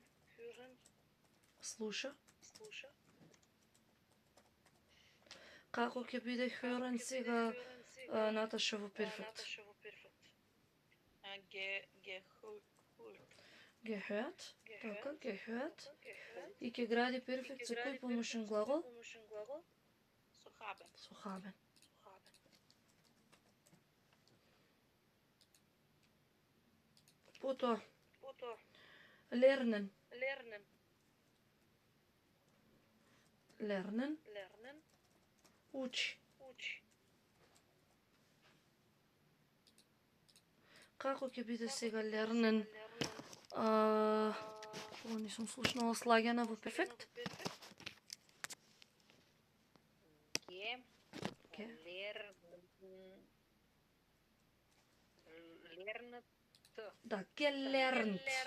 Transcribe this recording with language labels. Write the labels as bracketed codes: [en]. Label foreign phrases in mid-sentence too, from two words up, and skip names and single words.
[mk] Слуша. Како ќе биде hören сега Наташа во перфект? Gehört. Така, gehört. И ќе гради перфект со кој помошен глагол? Со haben. Потоа. Lernen. Lernen. Учи. Како ќе биде сега lernen? Не сум слушнала слагена во перфект. Да, gelernt.